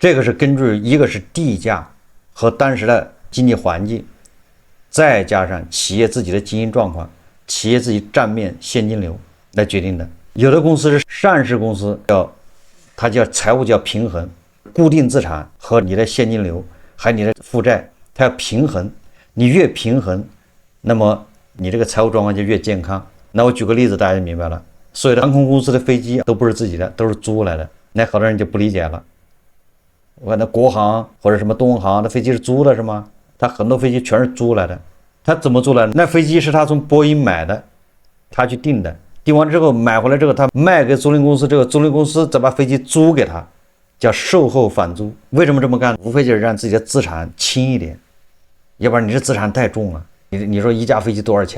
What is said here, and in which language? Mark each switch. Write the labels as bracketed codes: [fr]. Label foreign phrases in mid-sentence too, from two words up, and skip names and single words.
[zh] 這個是根據一個是地價和當時的經濟環境，再加上企業自己的經營狀況，企業自己賬面現金流來決定的。有的公司是上市公司，它叫財務叫平衡，固定資產和你的現金流還有你的負債，它要平衡。你越平衡，那麼你這個財務狀況就越健康。那我舉個例子，大家就明白了。所有的航空公司的飛機都不是自己的，都是租來的。那好多人就不理解了。我看那國航或者什麼東航的飛機是租的是嗎？他很多飛機全是租來的。他怎麼租來的？那飛機是他從波音買的，他去訂的，訂完之後買回來之後，他賣給租賃公司，這個租賃公司再把飛機租給他，叫售後返租。為什麼這麼幹？無非就是讓自己的資產輕一點。要不然你這資產太重了，你說一架飛機多少錢？